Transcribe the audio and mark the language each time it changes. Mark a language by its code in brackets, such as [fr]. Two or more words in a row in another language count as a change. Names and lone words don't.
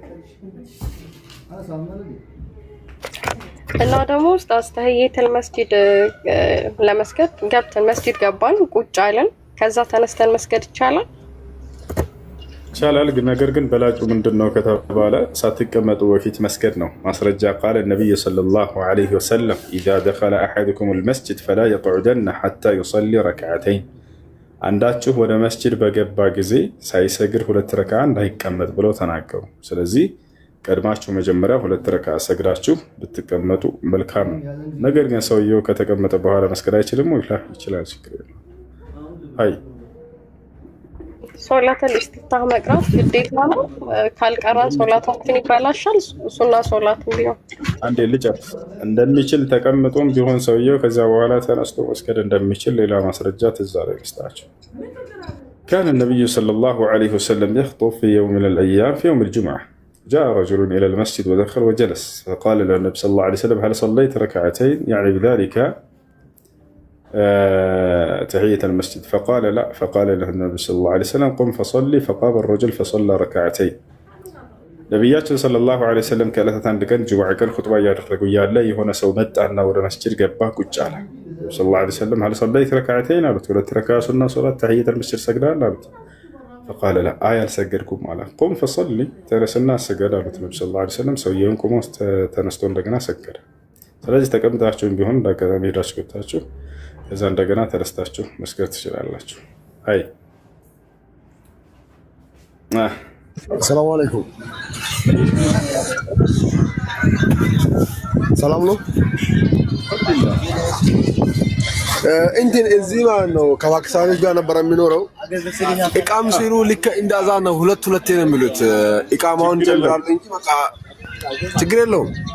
[am] እና ደግሞ ኡስታዝ [ar] تحية المسجد [am] ለመስገድ ገብተን መስጂድ ገባን ቁጭ አለን ከዛ ተነስተን መስገድ ይቻላል? ይቻላል። ነገር ግን በላጩ ምንድነው ከተባለ ሳትቀመጡ በፊት መስገድ ነው። ማስረጃ ቃል ነብዩ [ar] صلى الله عليه وسلم اذا دخل احدكم المسجد فلا يقعدن حتى يصلي ركعتين። [am] አንዳችሁ ወደ መስጂድ በገባ ጊዜ ሳይሰግድ ሁለት ረካ እንዳይቀመጥ ብለው ተናገሩ። ስለዚህ ቀድማችሁ መጀመሪያ ሁለት ረካ ሰግዳችሁ ብትቀመጡ መልካም ነው። ነገር ግን ሰውየው ከተቀመጠ በኋላ መስገድ አይችልም ወይ? ይችላል። ችግር የለም። አይ [ar] صلاة الاستفتاح [am] መቅራት ግዴታ ነው። ካልቀራን ሶላታችን ይበላሻል። ሱና ሶላት ቢሆን አንዴ ልጨርስ። እንደሚችል ተቀምጦም ቢሆን ሰውየው ከዚያ በኋላ ተነስቶ መስገድ እንደሚችል ሌላ ማስረጃ ትዝ አለኝ ልስጣችሁ። [ar] كان النبي صلى الله عليه وسلم يخطب في يوم من الأيام في يوم الجمعة. جاء رجل إلى المسجد ودخل وجلس فقال له النبي صلى الله عليه وسلم هل صليت ركعتين يعني بذلك تحية المسجد؟ فقال لا. فقال له النبي صلى الله عليه وسلم قم فصلي. فقام الرجل فصلى ركعتين. [am] ነቢያችን [ar] صلى الله عليه وسلم [am] ከዕለታት አንድ ቀን ጁምዓ ቀን ኹጥባ እያደረጉ እያለ የሆነ ሰው መጣና ወደ መስጂድ ገባ፣ ቁጭ አለ። [ar] صلى الله عليه وسلم هل صليت ركعتين [am] አሉት። ሁለት ረካ ሱና ሶላት [ar] تحية المسجد [am] ሰግደሃል አሉት። [ar] فقال لا [am] አይ አልሰገድኩም አለ። [ar] قم فصل [am] ተነስና ስገድ አሉት ነብዩ [ar] صلى الله عليه وسلم። [am] ሰውየውን ቆሞ ተነስቶ እንደገና ሰገደ። ስለዚህ ተቀምጣችሁም ቢሆን እንዳጋጣሚ ሄዳችሁ ገብታችሁ ከዛ እንደገና ተነስታችሁ መስገድ ትችላላችሁ። አይ [ar] السلام عليكم። [am] ሰላም ነው። እንትን እዚህ ማለት ነው ከፓኪስታኖች ጋር ነበር የሚኖረው። ኢቃም ሲሉ ልክ እንዳዛ ነው ሁለት ሁለቴ ነው የሚሉት። ኢቃማውን ጨምራሉ እንጂ በቃ ችግር የለውም።